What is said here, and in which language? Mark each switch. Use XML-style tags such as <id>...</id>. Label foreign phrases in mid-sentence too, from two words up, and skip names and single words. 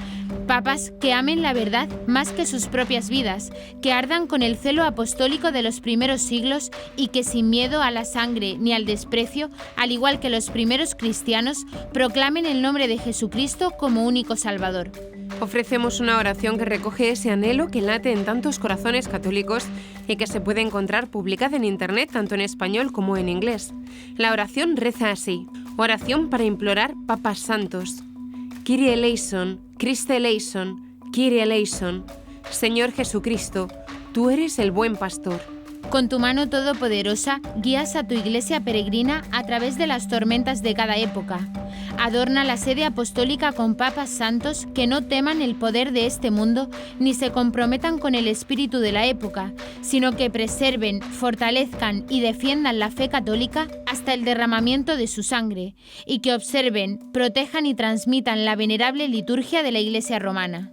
<es>Papas que amen la verdad más que sus propias vidas, que ardan con el celo apostólico de los primeros siglos y que sin miedo a la sangre ni al desprecio, al igual que los primeros cristianos, proclamen el nombre de Jesucristo como único Salvador. Ofrecemos una oración que recoge ese anhelo que late en tantos corazones católicos y que se puede encontrar publicada en internet tanto en español como en inglés. La oración reza así: oración para implorar papas santos.</es> <el>Κύριε ελέησον, Χριστέ ελέησον, Κύριε ελέησον.</el> <es>Señor Jesucristo, tú eres el buen pastor. Con tu mano todopoderosa, guías a tu iglesia peregrina a través de las tormentas de cada época. Adorna la sede apostólica con papas santos que no teman el poder de este mundo ni se comprometan con el espíritu de la época, sino que preserven, fortalezcan y defiendan la fe católica hasta el derramamiento de su sangre, y que observen, protejan y transmitan la venerable liturgia de la Iglesia romana.</es>